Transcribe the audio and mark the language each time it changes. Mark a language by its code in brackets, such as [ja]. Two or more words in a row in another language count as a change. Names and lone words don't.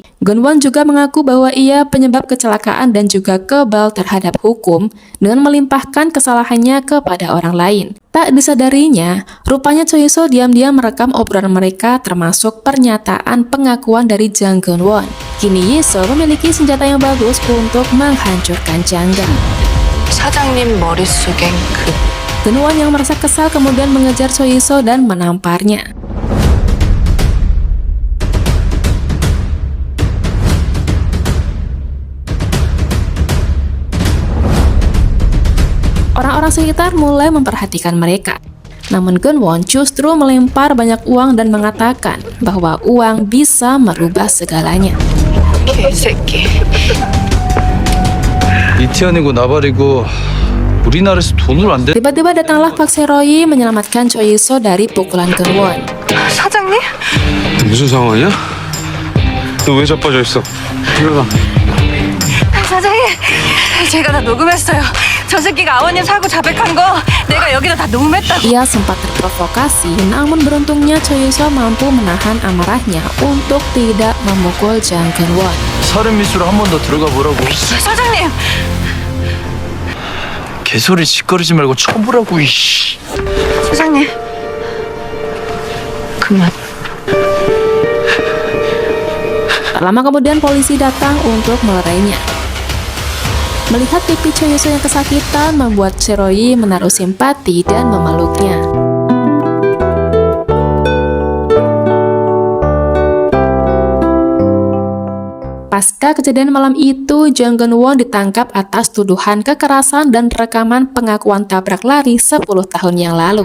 [id] Geun-won juga mengaku bahwa ia penyebab kecelakaan dan juga kebal terhadap hukum dengan melimpahkan kesalahannya kepada orang lain. Tak disadarinya, rupanya Cho Yi-so diam-diam merekam obrolan mereka termasuk pernyataan pengakuan dari Jang Geun-won. Kini Yi-so memiliki senjata yang bagus untuk menghancurkan Jangga. [ko] 사장님 머릿속엔 그 [id] Geun-won yang merasa kesal kemudian mengejar Cho Yi-so dan menamparnya. Orang-orang sekitar mulai memperhatikan mereka. Namun Geun-won justru melempar banyak uang dan mengatakan bahwa uang bisa merubah segalanya. [ko] 개새끼. 이티안이고 나발이고 우리나라에서 돈을 안 대. [id] Tiba-tiba datanglah Pak Seroy menyelamatkan Cho Yi-so dari pukulan Geun-won. [ko] 사장님? 무슨 상황이야? 너 왜 자빠져 있어? 일어나. 사장님, 제가 다 녹음했어요. 저 새끼가 아버님 사고 자백한 거 내가 여기다 다 녹음했다고. [id] Ia sempat terprovokasi, namun beruntungnya Choi Soo mampu menahan amarahnya untuk tidak memukul Jang Geun-won. [ko] 살인 미수로 한 번 더 들어가 보라고. 사장님, 개소리 짓거리지 말고 쳐보라고. 이씨. 사장님. 그만. [id] Tak lama kemudian polisi datang untuk melerainya. Melihat pipi Choi Soo yang kesakitan membuat Seroyi menaruh simpati dan memeluknya. Pasca kejadian malam itu, Jang Geun-won ditangkap atas tuduhan kekerasan dan rekaman pengakuan tabrak lari 10 tahun yang lalu.